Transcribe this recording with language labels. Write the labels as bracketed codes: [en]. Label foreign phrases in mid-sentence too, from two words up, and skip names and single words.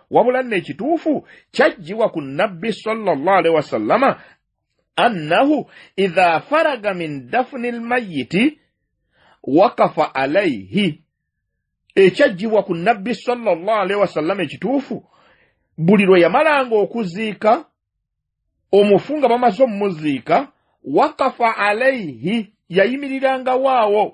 [lg] Wabula n'ekituufu kyajjibwa ku nabbi [ar] صلى الله عليه وسلم أنه إذا فرغ من دفن الميت وقف عليه. [lg] Ekyajjibwa ku nabbi [ar] صلى الله عليه وسلم [lg] ekituufu buli lwe yamalanga okuziika omufu nga bamaze omumuziika [ar] وقف عليه [lg] yayimiriranga waawo.